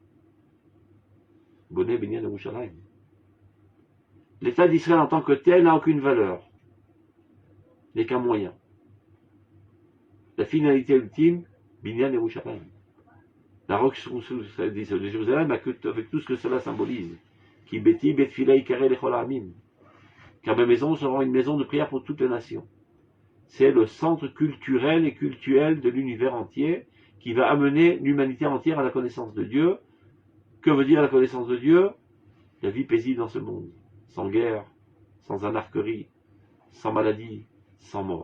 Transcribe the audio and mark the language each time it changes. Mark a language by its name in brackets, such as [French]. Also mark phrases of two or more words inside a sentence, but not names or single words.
[Hebrew] בונה בנין ירושלים. [French] L'État d'Israël en tant que tel n'a aucune valeur. N'est qu'un moyen. La finalité ultime, [Hebrew] בנין ירושלים. [French] La reconstruction de Jérusalem avec tout ce que cela symbolise. [Hebrew] כי ביתי בית תפילה יקרא לכל העמים. [French] Car ma maison sera une maison de prière pour toutes les nations. C'est le centre culturel et cultuel de l'univers entier qui va amener l'humanité entière à la connaissance de Dieu. Que veut dire la connaissance de Dieu? La vie paisible dans ce monde, sans guerre, sans anarcherie, sans maladie, sans mort.